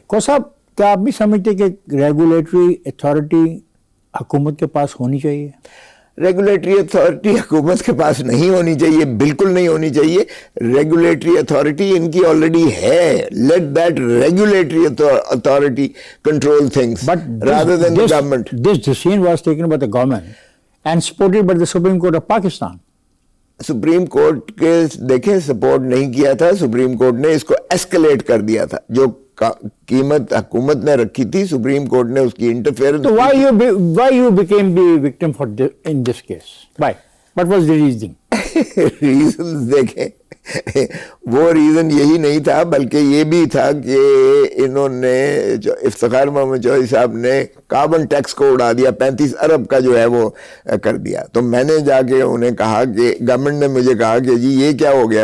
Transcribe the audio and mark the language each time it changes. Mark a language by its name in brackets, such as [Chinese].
[Urdu] کو صاحب, کیا آپ بھی سمجھتے کہ ریگولیٹری اتھارٹی حکومت کے پاس ہونی چاہیے؟ ریگولیٹری اتھارٹی حکومت کے پاس نہیں ہونی چاہیے, بالکل نہیں ہونی چاہیے. ریگولیٹری اتھارٹی ان کی آلریڈی ہے. [English] Let that regulatory authority control things rather than the government. This decision was taken by the government and supported by the Supreme Court of Pakistan. [Urdu] Supreme court کے دیکھیں support نہیں کیا تھا. Supreme court نے اس کو escalate کر دیا تھا. جو قیمت حکومت نے رکھی تھی سپریم کورٹ نے اس کی interference. [English] So why you became the victim in this case? Why? What was the reason? [Urdu] Reasons دیکھیں, وہ ریزن یہی نہیں تھا بلکہ یہ بھی تھا کہ انہوں نے افتخار محمد چودھری صاحب نے کاربن ٹیکس کو اڑا دیا. 35 ارب کا جو ہے وہ کر دیا. تو میں نے جا کے انہیں کہا کہ گورنمنٹ نے مجھے کہا کہ جی یہ کیا ہو گیا.